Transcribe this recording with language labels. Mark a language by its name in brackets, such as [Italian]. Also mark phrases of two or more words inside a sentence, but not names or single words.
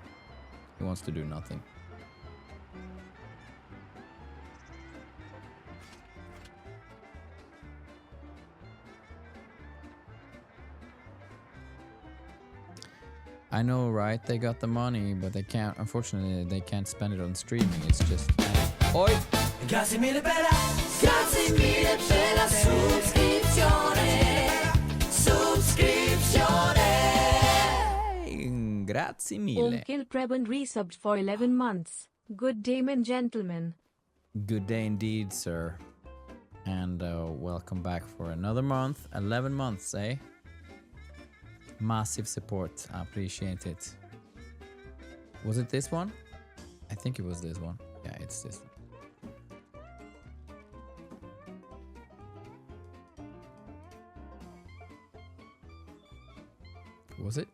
[English] He wants to do nothing. I know, right? They got the money, but they can't. Unfortunately, they can't spend it on streaming. It's just. Oi! [Italian] Grazie mille per la subscrizione. Grazie mille. [English] Omkil Preben resubbed for 11 months. Good day, men gentlemen. Good day indeed, sir. And welcome back for another month. 11 months, eh? Massive support. I appreciate it. Was it this one? I think it was this one. Yeah, it's this one. Was it?